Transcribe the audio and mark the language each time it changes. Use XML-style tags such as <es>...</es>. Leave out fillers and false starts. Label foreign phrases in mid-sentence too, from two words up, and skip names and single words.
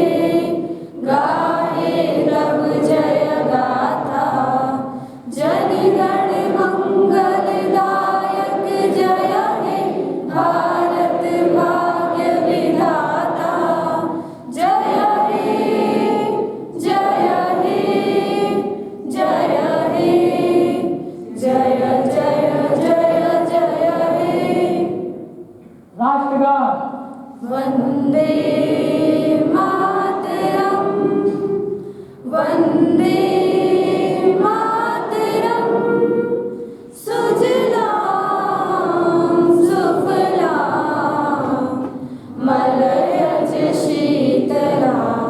<sa>गाहे रब जय गाथा जनगण मंगलदायक जय हे भारत भाग्य विधाता। जय हे जय हे जय हे जय जय जय जय हे।</sa> <hi>राष्ट्रगान।</hi> <sa>वंदे मातरम वंदे मातरम। सुजलां सुफलां मलयज शीतलां।</sa>